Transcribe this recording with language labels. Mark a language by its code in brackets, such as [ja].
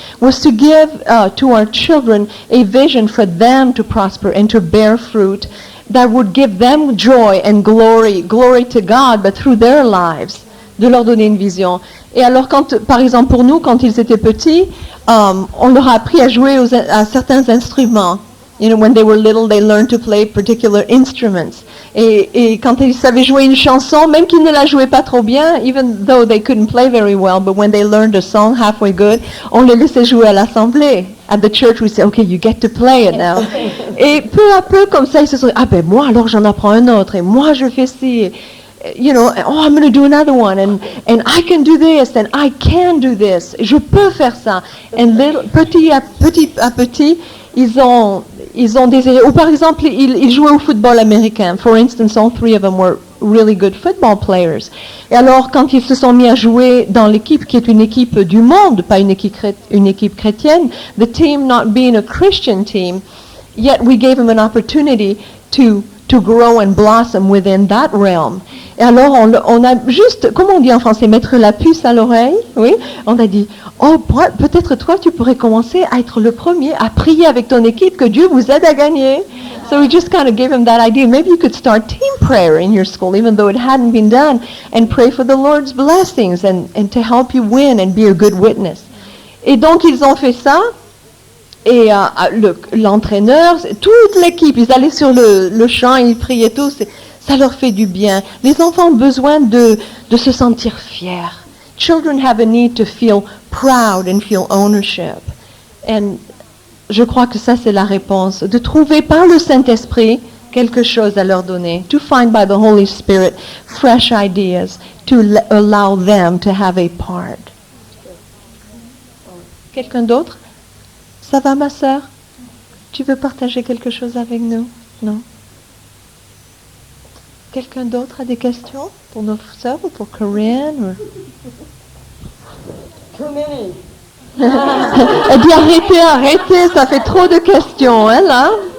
[en] Was to give to our children a vision for them to prosper and to bear fruit that would give them joy and glory to God, but through their lives. [fr] De leur donner une vision. Et alors, par exemple, pour nous, quand ils étaient petits, on leur a appris à jouer à certains instruments. [en] You know, when they were little, they learned to play particular instruments. [fr] Et quand ils savaient jouer une chanson, même qu'ils ne la jouaient pas trop bien, [en] even though they couldn't play very well, but when they learned a song halfway good, [fr] on les laissait jouer à l'assemblée. [en] At the church, we say, okay, you get to play it now. [fr] Et peu à peu, comme ça, ils se sont dit, ah ben moi, alors j'en apprends un autre, et moi je fais ci. [en] You know, oh, I'm going to do another one, and I can do this, and I can do this. [fr] Je peux faire ça. And petit à petit, ils ont désiré. Ou par exemple, ils jouaient au football américain. [en] For instance, all 3 of them were really good football players. [fr] Et alors, quand ils se sont mis à jouer dans l'équipe qui est une équipe du monde, pas une équipe chrétienne, [en] the team not being a Christian team, yet we gave them an opportunity to grow and blossom within that realm. [fr] Et alors, on a juste, comment on dit en français, mettre la puce à l'oreille, oui, on a dit, oh, peut-être toi, tu pourrais commencer à être le premier à prier avec ton équipe, que Dieu vous aide à gagner. [en] So we just kind of gave him that idea. Maybe you could start team prayer in your school, even though it hadn't been done, and pray for the Lord's blessings and to help you win and be a good witness. [fr] Et donc, ils ont fait ça. Et l'entraîneur, toute l'équipe, ils allaient sur le champ, ils priaient tous, ça leur fait du bien. Les enfants ont besoin de se sentir fiers. [en] Children have a need to feel proud and feel ownership. [fr] And je crois que ça c'est la réponse, de trouver par le Saint-Esprit quelque chose à leur donner. [en] To find by the Holy Spirit fresh ideas to allow them to have a part. [fr] Quelqu'un d'autre? Ça va, ma sœur? Tu veux partager quelque chose avec nous? Non? Quelqu'un d'autre a des questions pour nos sœurs ou pour Corinne? [en] Too many. [fr] Elle dit arrêtez, ça fait trop de questions, hein, là.